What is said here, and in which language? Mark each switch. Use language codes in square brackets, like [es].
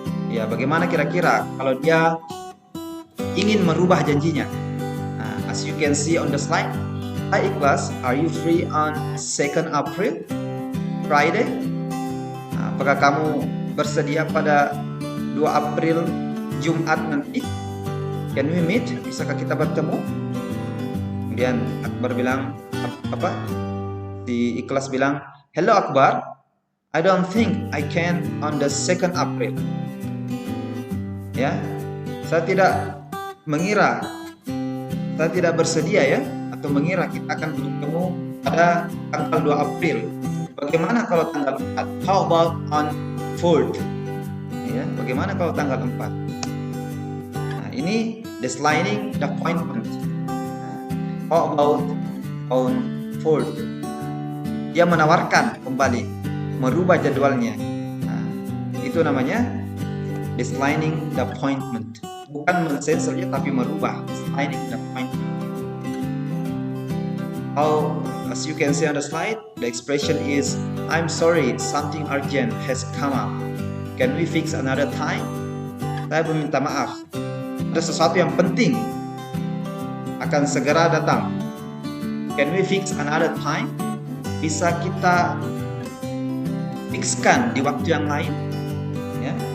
[id] Ya, bagaimana kira-kira kalau dia ingin merubah janjinya? [en] As you can see on the slide, hi Ikhlas, are you free on 2nd April, Friday? [id] Apakah kamu bersedia pada 2 April, Jumat nanti? [en] Can we meet? [id] Bisakah kita bertemu? Kemudian Akbar bilang apa? Si Ikhlas bilang, [en] hello Akbar, I don't think I can on the 2nd April. [id] Ya, saya tidak mengira, saya tidak bersedia, ya, atau mengira kita akan bertemu pada tanggal 2 April. Bagaimana kalau tanggal 4? [en] How about on 4th? [id] Ya, bagaimana kalau tanggal 4? Nah, ini [en] declining the appointment. How about on 4th? [id] Dia menawarkan kembali, merubah jadwalnya. Nah, itu namanya [en] declining the appointment. [id] Bukan men-cancelnya, tapi merubah. [en] Declining the appointment. How, as you can see on the slide, the expression is, I'm sorry, something urgent has come up. Can we fix another time? [id] Saya meminta maaf, ada sesuatu yang penting akan segera datang. [en] Can we fix another time? [id] Bisa kita fixkan di waktu yang lain, ya.